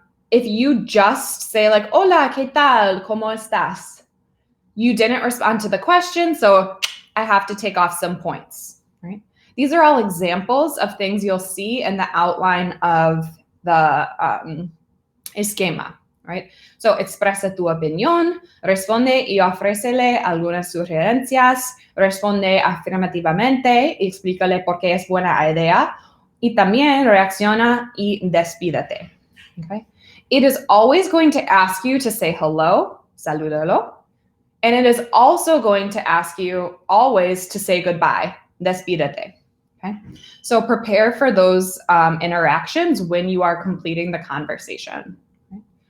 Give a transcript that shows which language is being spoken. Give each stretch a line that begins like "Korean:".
English: If you just say like,
Spanish: hola, ¿qué tal? ¿Cómo estás?
English: You didn't respond to the question, so I have to take off some points, right? These are all examples of things you'll see in the outline of the esquema, right?
Spanish: So expresa tu opinión, responde y ofrécele algunas sugerencias, responde afirmativamente y explícale por qué es buena idea, y también reacciona y despídete.
English: Okay. It is always going to ask you to say hello, salúdalo, and it is also going to ask you always to say goodbye, despídete. Okay. So prepare for those interactions when you are completing the conversation. Okay.